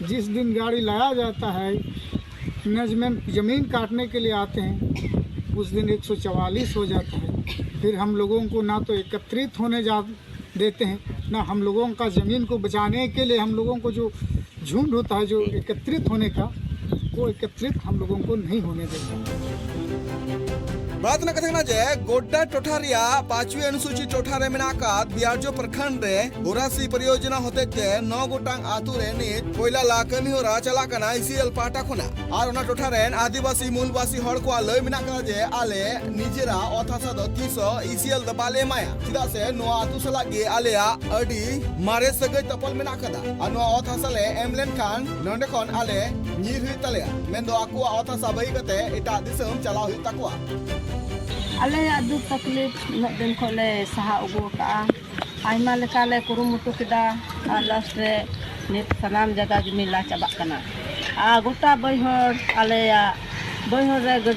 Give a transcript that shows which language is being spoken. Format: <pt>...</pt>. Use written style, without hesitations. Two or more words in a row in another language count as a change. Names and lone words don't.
<hi>जिस दिन गाड़ी लाया जाता है मैनेजमेंट ज़मीन काटने के लिए आते हैं उस दिन 144 हो जाता है। फिर हम लोगों को ना तो एकत्रित होने जा देते हैं ना हम लोगों का ज़मीन को बचाने के लिए हम लोगों को जो झुंड होता है जो एकत्रित होने का वो एकत्रित हम लोगों को नहीं होने देता।</hi> <sat>बात ना कथना जे गोड्डा टोठा रिया</sat> <hi>5वीं अनुसूची</hi> <sat>टोठा रे मेनाकात बियारजो प्रखंड रे होरासी परियोजना होते ते 9 गोटांग आतु रे नित कोयला ला कमी होरा चला कना ICL पाटा खुना और ओना टोठा रेन</sat> <hi>आदिवासी मूलवासी</hi> <sat>हड़ को लय मेना कना जे आले निजेरा अथासा द 300 ICL द बाले माया चिदा से नो आतु सला गे आलेया अडी मारे सगै तपल मेना कदा आ नो अथासा ले एमलेन खान नोंडे खन आले नीर हुई तले मेंदो आकु अथासा बई कते एटा दिसम चला हुई तकवा अले दुख तकलीफ दिन खोले सहा उगु का आयमा लेका ले कुरुमुटु किदा और लास्ट रे नित सनाम जगह जमीला चाबा कना आ गोटा बैहर आले बैहर रे गड्डी</sat>